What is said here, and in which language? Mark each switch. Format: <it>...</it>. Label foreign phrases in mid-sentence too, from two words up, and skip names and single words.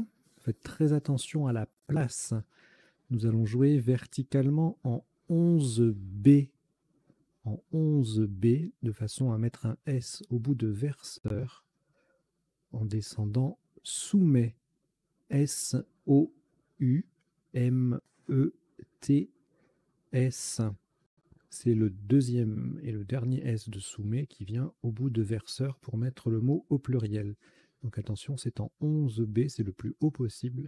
<fr>Faites très attention à la place. Nous allons jouer verticalement en 11B. En 11B, de façon à mettre un S au bout de verseur, en descendant soumet. S-O-U-M-E-T-S. C'est le deuxième et le dernier S de soumet qui vient au bout de verseur pour mettre le mot au pluriel. Donc attention, c'est en 11B, c'est le plus haut possible.</fr>